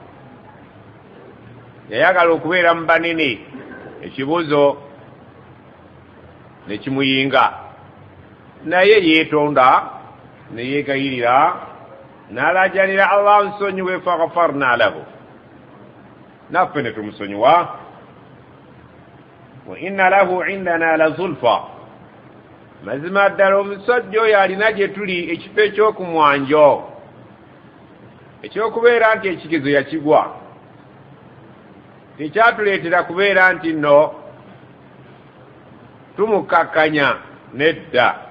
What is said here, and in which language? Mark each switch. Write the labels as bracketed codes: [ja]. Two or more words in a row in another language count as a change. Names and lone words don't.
[lg] Yayagala okubeera mu banene, ekibuzo ne kimuyinga, naye yeetonda ne yeegayirira n'alajanira Allah nsonyiwe, [ar] fagafarna lahu, [lg] naffe ne tumusonyiwa. [ar] Wa inna lahu indana la zulfa, [lg] mazima ddala omusajja oyo alina gye tuli ekifo ekyokumwanjo ekyokubeera nti ekigezo yakigwa. Tekyatuleetera kubeera nti nno tumukakkanya, nedda.